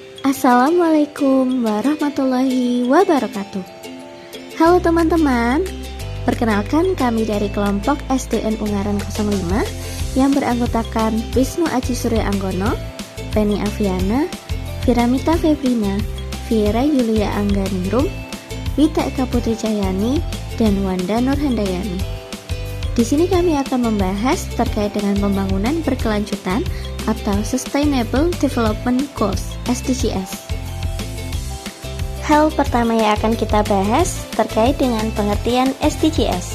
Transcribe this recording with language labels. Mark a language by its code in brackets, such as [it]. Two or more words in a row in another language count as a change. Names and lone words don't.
[ar] السلام عليكم ورحمة الله وبركاته. [id] Halo teman-teman, perkenalkan kami dari kelompok SDN Ungaran 05 yang beranggotakan Wisnu Aji Surya Anggono, Penny Aviana, Firamita Febrina, Viera Yulia Angganingrum, Wita Eka Putri Cahyani, dan Wanda Nurhandayani. Di sini kami akan membahas terkait dengan pembangunan berkelanjutan atau [en] Sustainable Development Goals [id] (SDGs). Hal pertama yang akan kita bahas terkait dengan pengertian SDGs.